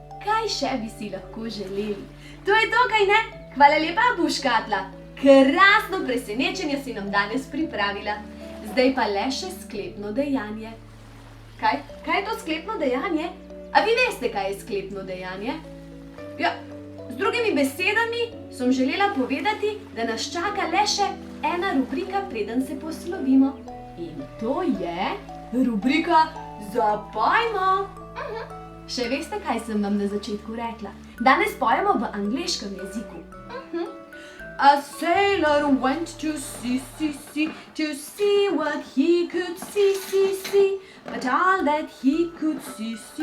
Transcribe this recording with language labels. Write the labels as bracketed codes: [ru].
[sl] Kaj še bi si lahko želeli? To je to, kaj ne? Hvala lepa, Buškatla. Krasno presenečenje si nam danes pripravila. Zdaj pa le še sklepno dejanje. Kaj je to sklepno dejanje? A vi veste, kaj je sklepno dejanje? Ja, z drugimi besedami sem želela povedati, da nas čaka le še ena rubrika, preden se poslovimo. In to je rubrika Zapojmo. Še veste, kaj sem vam na začetku rekla? Danes pojemo v angleškem jeziku. [en] A sailor went to sea, to see what he could see, but all that he could see.